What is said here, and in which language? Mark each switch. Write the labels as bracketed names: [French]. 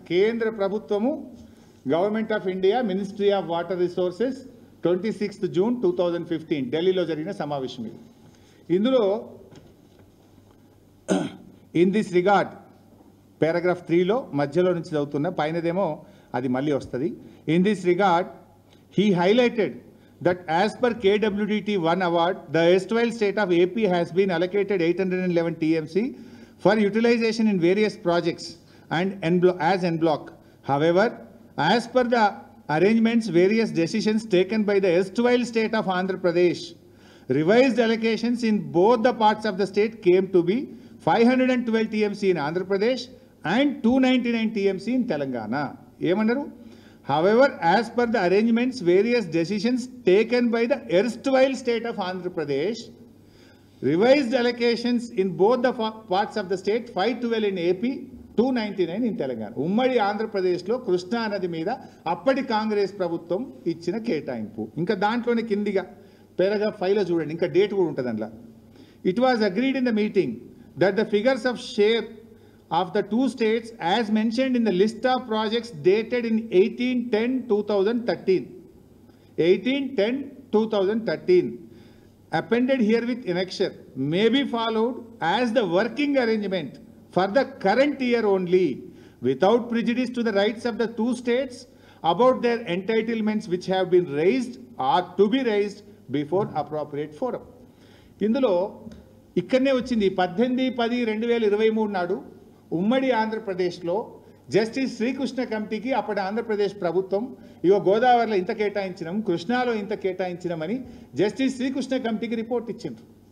[Telugu] కేంద్ర ప్రభుత్వము, government of India, ministry of water resources, 26 June 2015 ఢిల్లీలో జరిగిన సమావేశం ఇది. ఇందులో [English] in this regard [Telugu] పారాగ్రాఫ్ 3లో మధ్యలో నుంచి చదువుతున్న, పైనదేమో అది మళ్ళీ వస్తుంది. [English] In this regard he highlighted that as per KWDT 1 award, the erstwhile state of AP has been allocated 811 TMC for utilization in various projects and as en bloc. However, as per the arrangements, various decisions taken by the erstwhile state of Andhra Pradesh, revised allocations in both the parts of the state came to be 512 TMC in Andhra Pradesh and 299 TMC in Telangana. [Telugu] Emandaru? [English] However, as per the arrangements, various decisions taken by the erstwhile state of Andhra Pradesh, revised allocations in both the parts of the state, 512 in AP, 299 in Telangana. [Telugu] ఉమ్మడి ఆంధ్రప్రదేశ్లో కృష్ణా నది మీద అప్పటి కాంగ్రెస్ ప్రభుత్వం ఇచ్చిన కేటాయింపు. ఇంకా దాంట్లోనే కిందిగా పారాగ్రాఫ్ 5లో చూడండి, ఇంకా డేట్ కూడా ఉంటుంది అందులో. [English] It was agreed in the meeting that the figures of share of the two states as mentioned in the list of projects dated in 18/10/2013, 18/10/2013, appended here with annexure, may be followed as the working arrangement for the current year only, without prejudice to the rights of the two states about their entitlements which have been raised or to be raised before appropriate forum. [Telugu] ఇందులో ఇక్కడనే వచ్చింది 18/10/2023 నాడు ఉమ్మడి ఆంధ్రప్రదేశ్లో justice Srikrishna కమిటీకి అప్పటి ఆంధ్రప్రదేశ్ ప్రభుత్వం ఇగో గోదావరిలో ఇంత కేటాయించినాం, కృష్ణాలో ఇంత కేటాయించినామని జస్టిస్ శ్రీకృష్ణ కమిటీకి రిపోర్ట్ ఇచ్చిండ్రు.